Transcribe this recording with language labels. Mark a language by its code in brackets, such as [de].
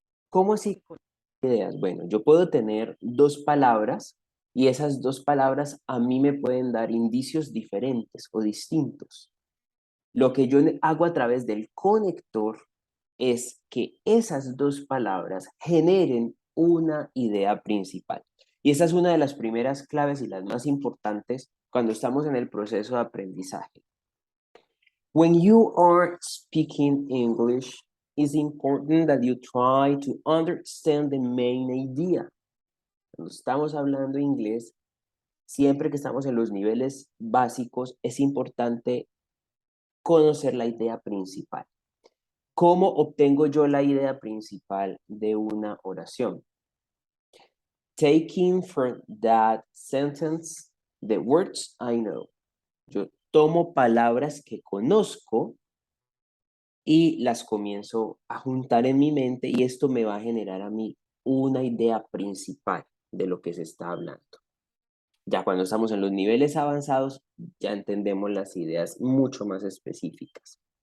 [es] ¿Cómo así conectar ideas? Bueno, yo puedo tener dos palabras y esas dos palabras a mí me pueden dar indicios diferentes o distintos. Lo que yo hago a través del conector es que esas dos palabras generen una idea principal. Y esa es una de las primeras claves y las más importantes cuando estamos en el proceso de aprendizaje. [en] When you are speaking English, it's important that you try to understand the main idea. [es] Cuando estamos hablando inglés, siempre que estamos en los niveles básicos, es importante conocer la idea principal. ¿Cómo obtengo yo la idea principal de una oración? [en] Taking from that sentence the words I know. [es] Yo tomo palabras que conozco y las comienzo a juntar en mi mente y esto me va a generar a mí una idea principal de lo que se está hablando. Ya cuando estamos en los niveles avanzados, ya entendemos las ideas mucho más específicas.